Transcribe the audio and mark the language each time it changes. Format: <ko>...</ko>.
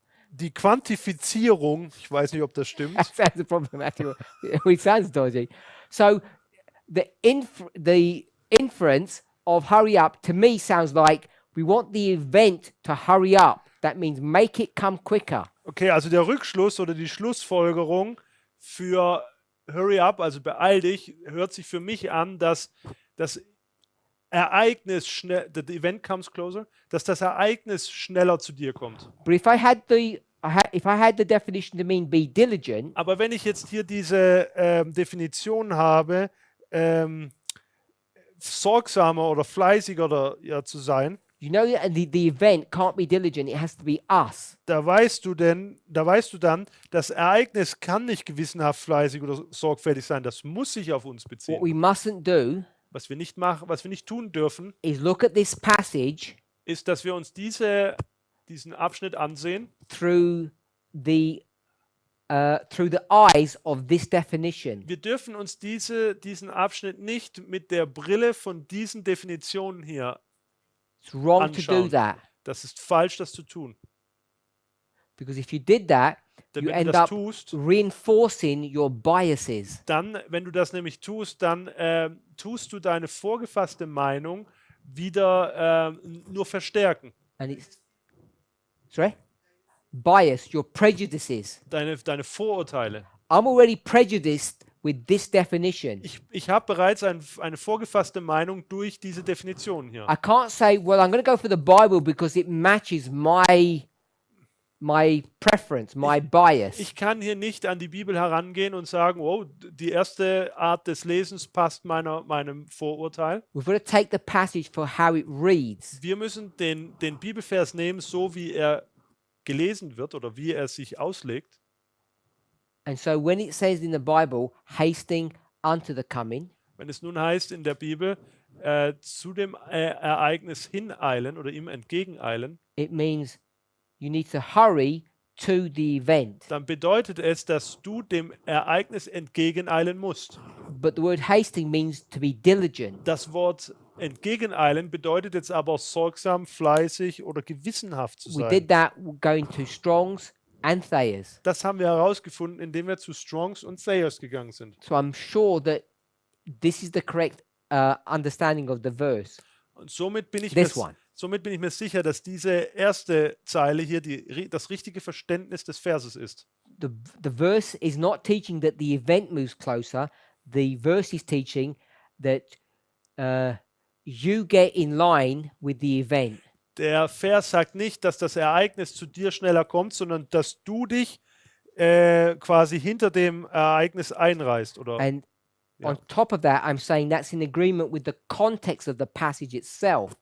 <de>Die Quantifizierung, ich weiß nicht, ob das stimmt.</de> <en>That sounds problematic. It sounds dodgy. So the inference of hurry up to me sounds like we want the event to hurry up. That means make it come quicker.</en> <de>Okay, also der Rückschluss oder die Schlussfolgerung für Hurry Up, also beeil dich, hört sich für mich an, dass das Ereignis schnell,</de> <en>the event comes closer,</en> <de>dass das Ereignis schneller zu dir kommt.</de> <en>But if I had the definition to mean be diligent,</en> <de>Aber wenn ich jetzt hier diese Definition habe, sorgsamer oder fleißiger oder ja zu sein,</de> <en>you know that the event can't be diligent, it has to be us.</en> <de>da weißt du dann, das Ereignis kann nicht gewissenhaft fleißig oder sorgfältig sein, das muss sich auf uns</de> <en>What</en> <de>beziehen.</de> <en>we mustn't do</en> <de>Was wir nicht machen, was wir nicht tun dürfen,</de> <en>is look at this passage</en> <de>ist, dass wir uns diesen Abschnitt ansehen</de> <en>through the eyes of this definition.</en> <de>Wir dürfen uns diesen Abschnitt nicht mit der Brille von diesen Definitionen hier</de> <en>It's wrong to do</en> <de>anschauen.</de> <en>that,</en> <de>Das ist falsch, das zu tun.</de> <en>because if you did that,</en> <de>Denn</de> <en>you</en> <de>wenn du</de> <en>end</en> <de>das</de> <en>up</en> <de>tust,</de> <en>reinforcing your biases.</en> <de>dann, wenn du das nämlich tust, dann tust du deine vorgefasste Meinung wieder nur verstärken.</de> <en>And it's sorry? Bias, your prejudices.</en> <de>Deine Vorurteile.</de> <en>I'm already prejudiced with this definition.</en> <de>Ich habe bereits eine vorgefasste Meinung durch diese Definition hier.</de> <en>I can't say, well, I'm going to go for the Bible because it matches my preference, my bias.</en> <de>Ich kann hier nicht an die Bibel herangehen und sagen, oh, die erste Art des Lesens passt meinem Vorurteil.</de> <en>We've got to take the passage for how it reads.</en> <de>Wir müssen den Bibelvers nehmen, so wie er gelesen wird oder wie er sich auslegt.</de> <en>And so when it says in the Bible, hasting unto the coming,</en> <de>Wenn es nun heißt in der Bibel, zu dem Ereignis hineilen oder ihm entgegeneilen,</de> <en>it means you need to hurry to the event.</en> <de>dann bedeutet es, dass du dem Ereignis entgegeneilen musst.</de> <en>But the word hasting means to be diligent.</en> <de>Das Wort entgegeneilen bedeutet jetzt aber sorgsam, fleißig oder gewissenhaft zu</de> <en>We</en> <de>sein.</de> <en>did that going to Strong's and Thayer's.</en> <de>Das haben wir herausgefunden, indem wir zu Strongs und Thayers gegangen sind.</de> <en>So I'm sure that this is the correct understanding of the verse.</en> <de>Und somit bin ich mir sicher, dass diese erste Zeile hier das richtige Verständnis des Verses ist.</de> <en>The verse is not teaching that the event moves closer. The verse is teaching that you get in line with the event.</en> <de>Der Vers sagt nicht, dass das Ereignis zu dir schneller kommt, sondern dass du dich quasi hinter dem Ereignis einreißt. Oder</de> <en>And</en> <de>Ja.</de> <en>on top of that, I'm saying that's in agreement with the context of the passage itself.</en>